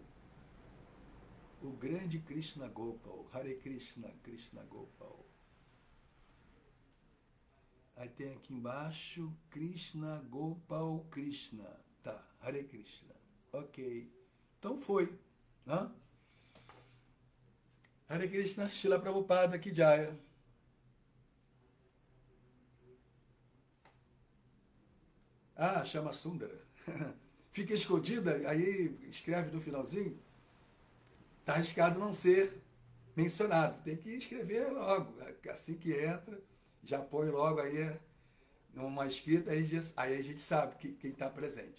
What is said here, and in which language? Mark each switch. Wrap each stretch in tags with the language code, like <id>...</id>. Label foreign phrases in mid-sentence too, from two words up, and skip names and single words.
<pt>O grande Krishna Gopal. Hare Krishna, Krishna Gopal. Aí tem aqui embaixo, Krishna Gopal Krishna. Tá, Hare Krishna. Ok. Então foi. Hã? Hare Krishna, Srila Prabhupada</pt> <hi>Ki Jaya.</hi> <pt>Ah, chama Sundara. Fica escondida, aí escreve no finalzinho. Está arriscado não ser mencionado. Tem que escrever logo. Assim que entra, já põe logo aí numa escrita, aí a gente sabe quem está presente.</pt>